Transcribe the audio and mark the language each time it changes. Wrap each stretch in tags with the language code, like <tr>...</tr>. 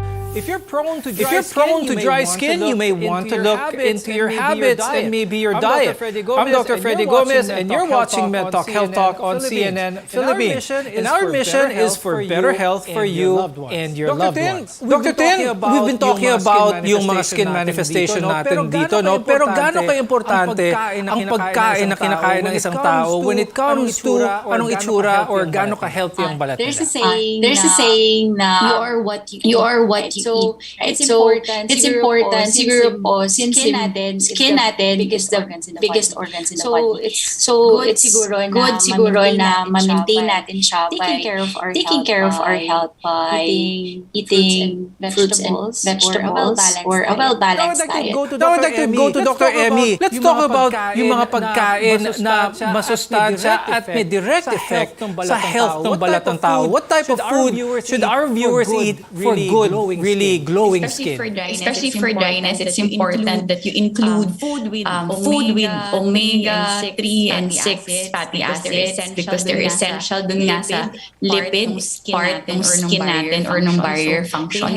<en>If you're prone to dry skin, you may want to look into your habits and maybe your diet. I'm Dr. Freddy Gomez, and you're watching MedTalk Health Talk on CNN Philippines. And our mission is for better health for you and your loved ones. Dr. Tin, we've been talking about</en> <tl>yung mga</tl> <en>skin manifestation natin dito, no?</en> <tl>Pero gaano ka-importante ang pagkain na kinakain ng isang tao</tl> <en>when it comes to</en> <tl>anong itsura or gaano ka-healthy ang balat nila?</tl> <en>There's a saying na you are what you eat. Right? So it's important siguro po since skin natin is the biggest organs in the body. So it's good siguro na ma-maintain natin siya by taking care of our health by eating fruits and vegetables or a well-balanced diet. Now I'd like to go to Dr. Emmy. Let's talk about</en> <tl>yung mga pagkain na masustansya at may direct effect sa health ng balat ng tao.</tl> <en>What type of food should our viewers eat for good, really glowing skin? Especially for dryness, it's important that you include food with omega-3 and 6 fatty acids because they're essential</en> <tl>dun nga sa</tl> <en>lipid part ng skin natin or ng barrier function.</en>